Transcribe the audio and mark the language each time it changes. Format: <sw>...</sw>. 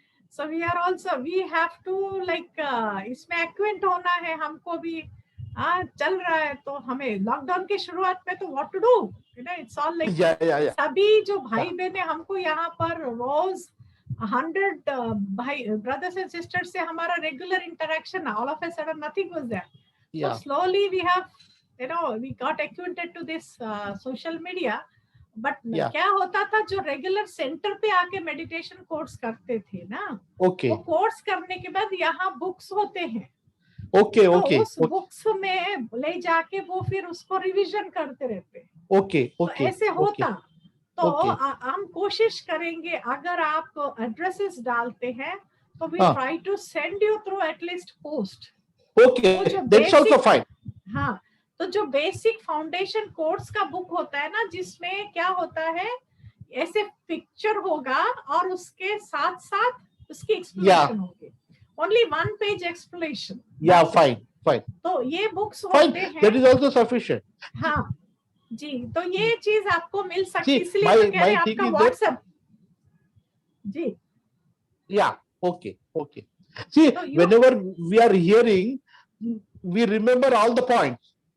<en>So we have to</en> <hi>इसमें acquaint होना है हमको भी। चल रहा है तो हमें लॉकडाउन के शुरुआत में तो</hi> <en>what to do, it's all like</en> <hi>सभी जो भाई बहन हमको यहाँ पर रोज 100 भाई</hi> <en>brothers and sisters</en> <hi>से हमारा</hi> <en>regular interaction, all of a sudden nothing was there. So slowly we have, we got acquainted to this social media.</en> <hi>But क्या होता था, जो रेगुलर सेंटर पे आके मेडिटेशन कोर्स करते थे ना, वो कोर्स करने के बाद यहाँ बुक्स होते हैं। तो उस बुक्स में ले जाके वो फिर उसको रिवीजन करते रहते हैं। तो ऐसे होता। तो हम कोशिश करेंगे, अगर आप एड्रेसेस डालते हैं तो</hi> <en>We try to send you through at least post. That's also fine.</en> <hi>हाँ, तो जो बेसिक फाउंडेशन कोर्स का बुक होता है ना, जिसमें क्या होता है, ऐसे पिक्चर होगा और उसके साथ साथ उसकी एक्सप्लेनेशन होगी।</hi> <en>Only 1 page explanation. Fine.</en> <hi>तो ये बुक्स होते हैं।</hi> <en>That is also sufficient.</en> <hi>हाँ जी, तो ये चीज आपको मिल सकती है, इसलिए तो कह रहे हैं आपका WhatsApp ji.</hi> <en>Okay. See, whenever we are hearing, we remember all the points.</en>